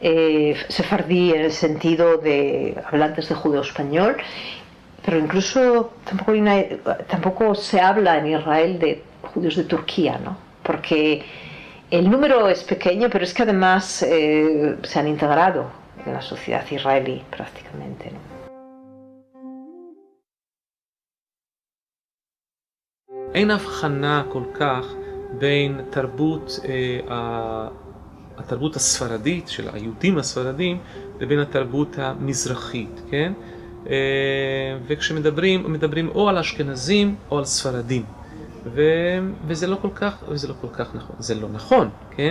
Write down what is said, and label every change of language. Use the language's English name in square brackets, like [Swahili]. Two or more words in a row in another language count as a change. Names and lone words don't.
[Spanish] sefardí en el sentido de hablantes de judeo-español, pero incluso tampoco se habla en Israel de judíos de Turquía, ¿no? Porque el número es pequeño, pero es que además se han integrado en la sociedad israelí prácticamente, ¿no? [Hebrew] אין הבחנה כל כך בין התרבות הספרדית של היהודים הספרדים לבין התרבות המזרחית, כן? מדברים או על אשכנזים או על ספרדים, וזה לא כל כך נכון, זה לא נכון, כן?